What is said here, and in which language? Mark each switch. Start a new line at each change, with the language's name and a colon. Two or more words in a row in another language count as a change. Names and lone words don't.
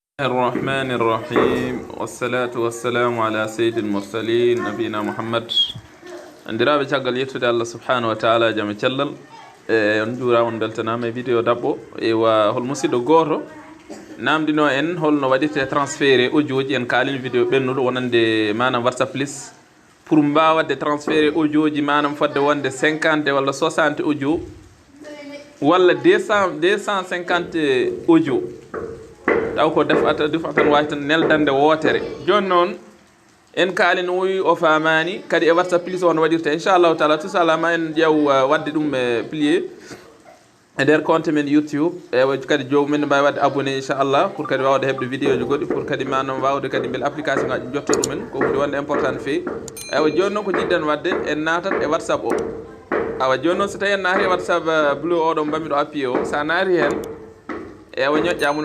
Arabic: الرحمن الرحيم والصلاة والسلام على سيد المرسلين نبينا محمد
Fula: andiraɓe caggal yettude Allah
Arabic: سبحانه وتعالى
Fula: jam cellal on juura on beltanama e vidéo dabɓo ewa hol musidɗo goto namdino en holno waɗirte
French: transféré audio
Fula: ji en kalin vidéo ɓennuɗo wonande manam whatsapp plus pour mbawade
French: transféré audio
Fula: ji manam fodde wonde 50 walla 60 audio walla 250 audio taw ko defa tan wawi tan neldande wootere joni noon en kaali no wi o famani kadi e whatsapp plus on waɗirta
Arabic: إن شاء الله تعالى
French: tout ça
Fula: ma en ƴeew wadde ɗum plié e nder compte men youtube e kadi jomumen mbawi wadde abonné inchallah pour kadi wawde hebde vidéo ji goɗɗi pour kadi manam wawde kadi beele application ngaji jotto ɗumen ko hunde wonde important no fewi ewa joni noon ko jiɗɗen wadde en natat e whatsapp o awa joni noon so tawi en naati e whatsapp bleu oɗo mbamiɗo appuyé o sa naati hen ewa ñoƴƴamum